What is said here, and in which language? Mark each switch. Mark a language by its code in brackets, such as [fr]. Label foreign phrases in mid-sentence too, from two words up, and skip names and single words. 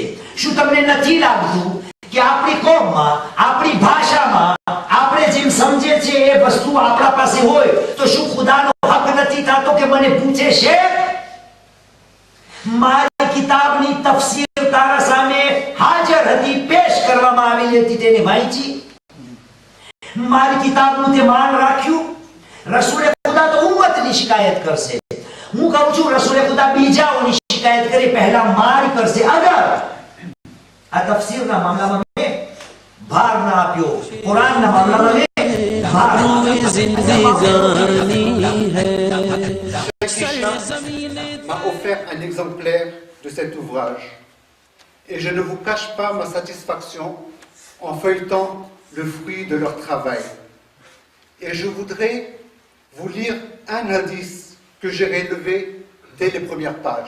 [gu] શું તમને નથી લાગતું કે આપણી કોમમાં, આપણી ભાષામાં આપણે જેમ સમજે છે એ વસ્તુ આપણા પાસે હોય તો શું ખુદાનો હક નથી થતો કે મને પૂછે છે મારી કિતાબની તફસીર તારા સામે હાજર હતી, પેશ કરવામાં આવેલી હતી, તેને વાંચી, મારી કિતાબનું તે માન રાખ્યું? રસૂલે ખુદા તો ઉમ્મતની શિકાયત કરશે. હું કહું છું રસૂલે ખુદા બીજાઓની શિકાયત કરી, પહેલા મારી કરશે. અગર આ તફસીરના મામલામાં મેં ભાર ના આપ્યો, કુરાનના મામલામાં મેં ભાર [fr] m'a offert un exemplaire de cet ouvrage et je ne vous cache pas ma satisfaction en feuilletant le fruit de leur travail. Et je voudrais vous lire un indice que j'ai relevé dès les premières pages.